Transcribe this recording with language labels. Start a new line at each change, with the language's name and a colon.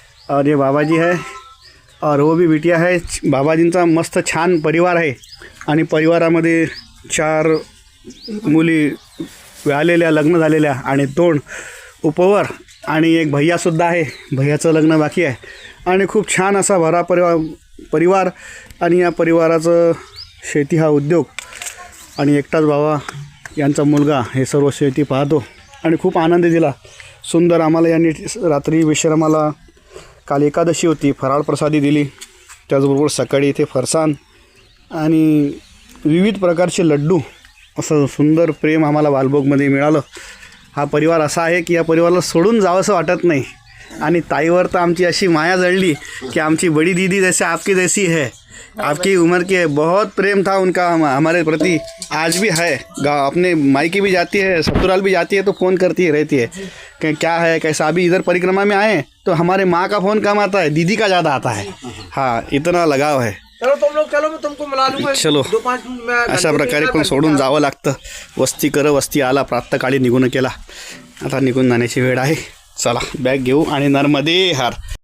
Hindi: और ये बाबाजी है और वो भी बिटिया है.
Marathi: बाबाजींचा मस्त छान परिवार आहे. आणि परिवारामध्ये 4 मुली व्यालेल्या, लग्न झालेल्या, आणि 2 उपवर, आणि एक भैयासुद्धा आहे. भैयाचं लग्न बाकी आहे. आणि खूप छान असा भरा परिवार. आणि या परिवाराचं शेती हा उद्योग, आणि एकटाच बाबा यांचा मुलगा हे सर्व शेती पाहतो. आणि खूप आनंद दिला. सुंदर आम्हाला यांनी रात्री विश्रामाला, काल एकादशी होती, फराळ प्रसादी दिली. त्याचबरोबर सकाळी इथे फरसाण आणि विविध प्रकारचे लड्डू, असं सुंदर प्रेम आम्हाला बालभोगमध्ये मिळालं. हा परिवार असा आहे की या परिवाराला सोडून जावंसं वाटत नाही. आणि ताईवर तर आमची अशी माया जळली की
Hindi: आमची बड़ी दीदी जैसे आपकी जैसी है, आपकी उम्र की है. बहुत प्रेम था उनका हमारे प्रति, आज भी है. गाँव अपने मायके भी जाती है, ससुराल भी जाती है, तो फ़ोन करती रहती है कि क्या है, कैसा. अभी इधर परिक्रमा में आए तो हमारे माँ का फ़ोन कम आता है, दीदी का ज़्यादा आता है. हाँ, इतना लगाव है. चलो तुम लोग चलो, मैं तुमको मिला लूंगा. चलो, 2-5 मिनट
Marathi: अशा प्रकारे पण सोडून जावं लागतं. वस्ती आला, प्रातःकाळी निघून केला. आता निघून जाण्याची वेळ आहे. चला, बॅग घेऊ आणि नर्मदे हर.